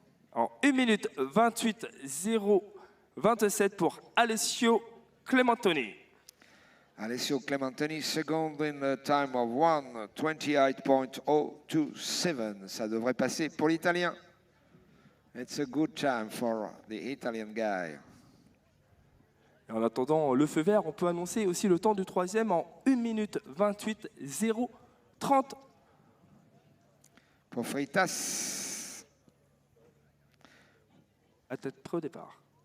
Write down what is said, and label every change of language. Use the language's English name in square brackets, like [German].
[French] En 1 minute 28 027 pour Alessio Clementoni. [English] Alessio Clementoni, second in the time of 1:28.027. [French] Ça devrait passer pour l'Italien. [English] It's a good time for the Italian guy. [French] Et en attendant le feu vert, on peut annoncer aussi le temps du troisième en 1 minute 28 030. Pour Freitas. À tête près au départ.